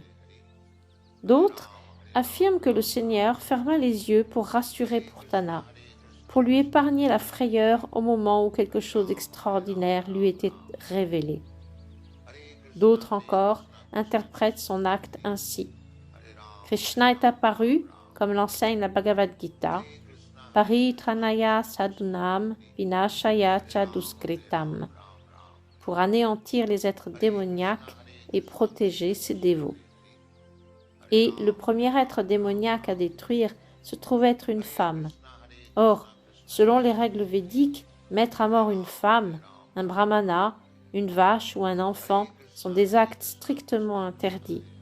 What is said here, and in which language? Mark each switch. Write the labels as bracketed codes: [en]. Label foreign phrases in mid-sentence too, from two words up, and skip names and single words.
[fr] D'autres affirment que le Seigneur ferma les yeux pour rassurer Putana, pour lui épargner la frayeur au moment où quelque chose d'extraordinaire lui était révélé. D'autres encore interprètent son acte ainsi. Krishna est apparu, comme l'enseigne la Bhagavad Gita, [sa] परित्राणाय साधूनाम् विनाशाय च दुष्कृताम्, [fr] pour anéantir les êtres démoniaques et protéger ses dévots. Et le premier être démoniaque à détruire se trouve être une femme. Or, selon les règles védiques, mettre à mort une femme, un brahmana, une vache ou un enfant sont des actes strictement interdits.